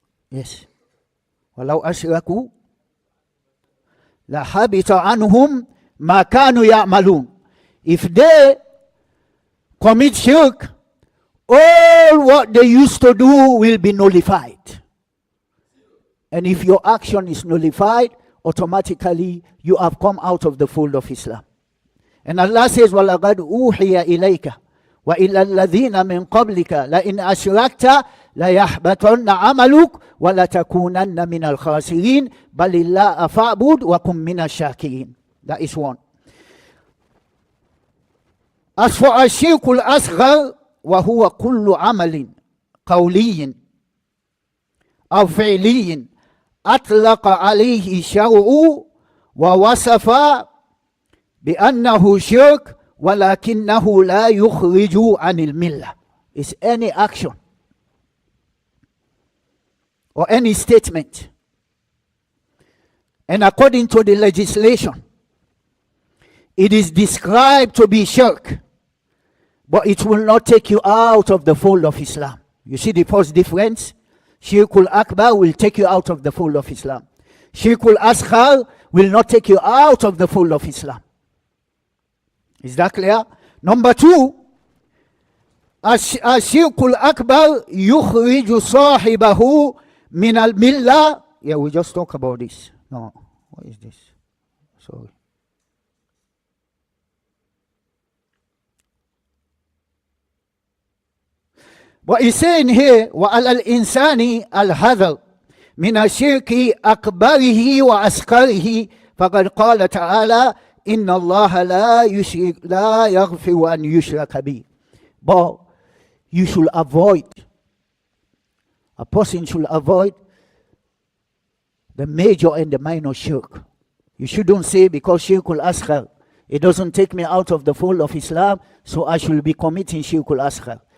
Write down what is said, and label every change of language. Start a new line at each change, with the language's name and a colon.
English: Yes.
Arabic: وَلَوْ أَشْرَكُوا لَحَبِطَ عَنْهُمْ مَا كَانُوا يَعْمَلُونَ.
English: If they commit shirk, all what they used to do will be nullified. And if your action is nullified, automatically you have come out of the fold of Islam. And Allah says,
Arabic: وَلَقَدْ أُوحِيَ إِلَيْكَ وَإِلَى الَّذِينَ مِنْ قَبْلِكَ لَإِنْ أَشْرَكْتَ لَيَحْبَطَنَّ عَمَلُكَ وَلَتَكُونَنَّ مِنَ الْخَاسِرِينَ بَلِ اللَّهَ فَاعْبُدْ وَكُنْ مِنَ الشَّاكِرِينَ.
English: That is one. As for
Arabic: الشرك الأصغر وهو كل عمل قولي أو فعلي أطلق عليه الشرع ووصف بأنه شرك ولكنه لا يخرج عن الملة.
English: It's any action or any statement, and according to the legislation, it is described to be shirk, but it will not take you out of the fold of Islam. You see the first difference? Shirkul Akbar will take you out of the fold of Islam. Shirkul Asghar will not take you out of the fold of Islam. Is that clear? Number two,
Arabic: Shirkul Akbar yukhriju sahibahu min al-millah.
English: Yeah, we just talk about this. No, what is this? Sorry. What he's saying here,
Arabic: وَعَلَى الْإِنسَانِ الْحَذَرِ مِنَ الشِّرْكِ أَكْبَرِهِ وَأَصْغَرِهِ فَقَدْ قَالَ تَعَالَى إِنَّ اللَّهَ لَا يَغْفِرُ أَنْ يُشْرَكَ بِهِ.
English: But you should avoid, a person should avoid the major and the minor shirk. You shouldn't say because shirkul asghar, it doesn't take me out of the fold of Islam, so I should be committing shirkul asghar.